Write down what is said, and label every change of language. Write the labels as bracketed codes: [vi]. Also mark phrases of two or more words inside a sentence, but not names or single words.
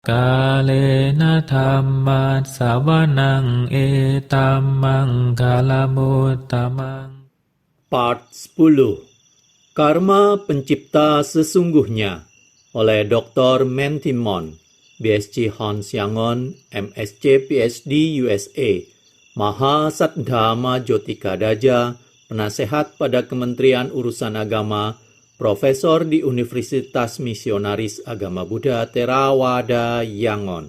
[pi] กาเลนะธัมมัสสวนังเอตัมมังคาลมุตตมัง [en] Part 10. [id] Karma Pencipta Sesungguhnya oleh Dr. Mentimon, BSc Hans Yangon, MSc PhD USA, Mahasaddhama Jotika Daja, penasehat pada Kementerian Urusan Agama, Profesor di Universitas Misionaris Agama Buddha Theravada Yangon.